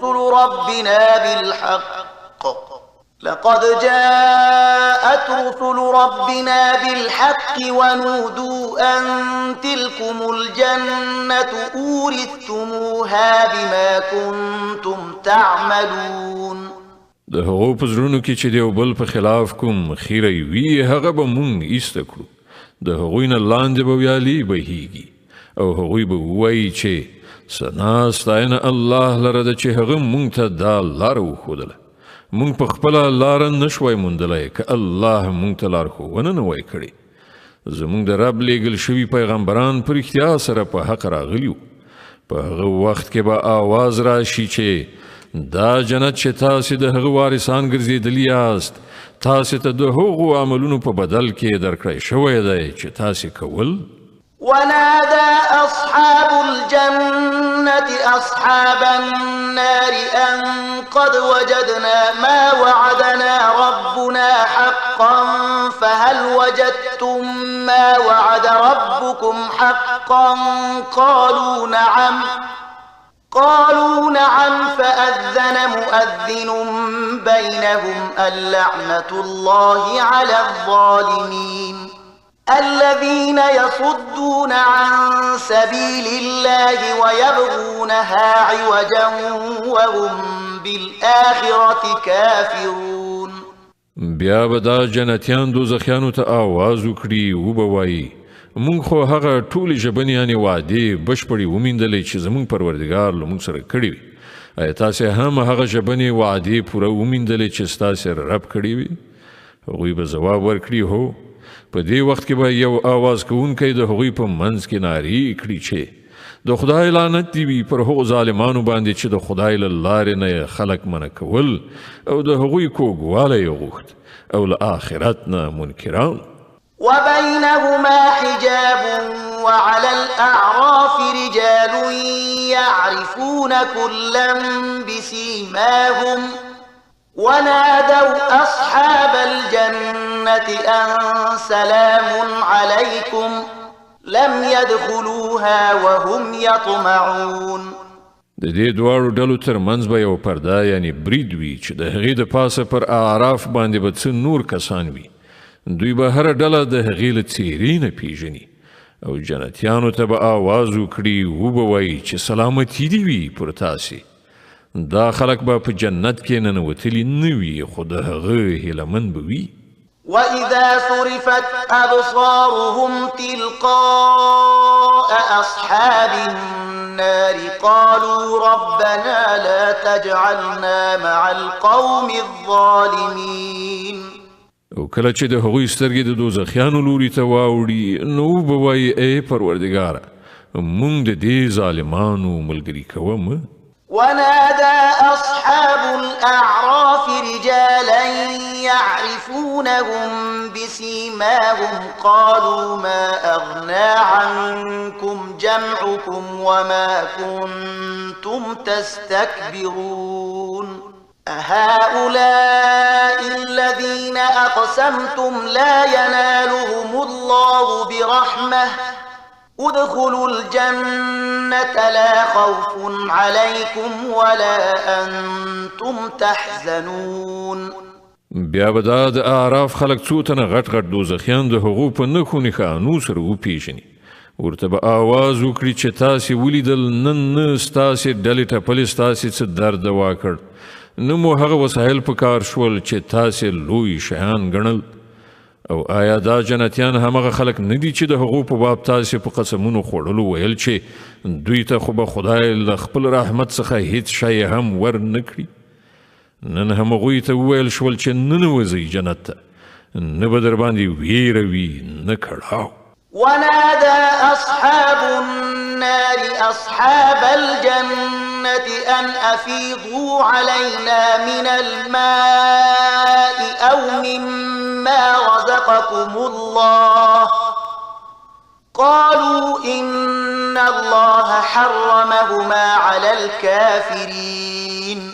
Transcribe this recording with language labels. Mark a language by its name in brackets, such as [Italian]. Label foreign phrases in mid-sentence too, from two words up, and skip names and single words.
[Arabic] رسل ربنا بالحق ونودوا أن تلكم الجنة أورثتموها بما كنتم تعملون. [Pashto] د هغو په زړونو کې چې د یو بل په خلاف کوم خیری وي هغه به مونږ ایسته کړو، د هغوی نه لاندې به ویالې بهیږي او هغوی به ووایي چې ثنا ستاینه الله لره ده چې هغه مونږ ته دا لاره وښودله. مونږ په خپله لاره نشوی موندلی که الله مونږ ته لارښوونه نه وای کړې. زمونږ د رب لیږل شوي پیغمبران په رښتیا سره په حق راغلي وو. په هغه وخت کې به آواز راشي چې دا جنت چې تاسې د هغه وارثان ګرځېدلي یاست تاسې ته د هغو عملونو په بدل کې درکړی شوی دی چې تاسې کول. [Arabic] ونادى أصحاب الجنة أصحاب النار أن قد وجدنا ما وعدنا ربنا حقا فهل وجدتم ما وعد ربكم حقا قالوا نعم فأذن مؤذن بينهم اللعنة الله على الظالمين الذين يصدون عن سبيل الله ويبغونها عوجا وهم بالآخرة كافرون. [Pashto] بیا به دا جنتیان دوزخیانو ته آواز وکړي وبوایي مونږ خو هغه ټولې ژبنیانې وعدې بشپړې ومیندلې چې زمونږ پروردګار له مونږ سره کړې وي. ایا تاسې هم هغه ژبنې وعدې پوره ومیندلې چې ستاسې رب کړې وي؟ هغوی به ځواب ورکړي هو. په دې وخت کې به یو آواز کوونکی د هغوی په منځ کې نارې کړي چې د خدای لعنت دی وي پر هغو ظالمانو باندې چې د خدای له لارې نه خلک منع کول او د هغوی کوږوالی یې غوښت او له آخرت نه منکران. [Arabic] وبينهما حجاب وعلى الأعراف رجال يعرفون كلا بسيماهم ونادوا أصحاب الجنة أن سلام عليكم لم يدخلوها وهم يطمعون. [Pashto] د دې دواړو ډلو ترمنځ به یو پرده یعنی برید وي چې د هغې د پاسه پر اعراف باندې به څه نور کسان وي. دوی به هره ډله د هغې له څېرې نه پیژني او جنتیانو ته به آواز وکړي وبه وایي چې سلامتي دې وي پر تاسې. دا خلک به په جنت کې ننوتلي نه وي خو د هغه هیلهمند به وي. [Arabic] وإذا صرفت أبصارهم تلقاء أصحاب النار قالوا ربنا لا تجعلنا مع القوم الظالمين. [Pashto] او کله چې د هغوی سترګې د دوزخیانو لوري ته واوړي نو به وایي ای پروردګاره موږ د دې ظالمانو ملګري کوه مه. [Arabic] ونادى أصحاب الأعراف رجالا يعرفونهم بسيماهم قالوا ما أغنى عنكم جمعكم وما كنتم تستكبرون أهؤلاء الذين أقسمتم لا ينالهم الله برحمة ادخلوا الجنة لا خوف عليكم ولا أنتم تحزنون. [Pashto] بیا به دا د اعراف خلک څو تنه غټ غټ دوزخیان د هغو په نښو نښانو سره وپېژني. ورته به آواز وکړي چې تاسې ولیدل نن نه ستاسې ډلې ټپلې ستاسې څه درد دوا کړ نه مو هغه وسایل په کار شول چې تاسې لوی شیان ګڼل. او آیا دا جنتیان همغه خلک نه دي چې د هغو په باب تاسې په قسمونو خوړلو ویل چې دوی ته خو به خدای له خپل رحمت څخه هیڅ شی هم ور نه کړي؟ نن هم هغوی ته وویل شول چې ننوځئ جنت ته نه به در باندې ویره وي نه کړاو. [Arabic] ونادى أصحاب النار أصحاب الجنة أن أفيضوا علينا من الماء أو مما رزقكم الله قالوا إن الله حرمهما على الكافرين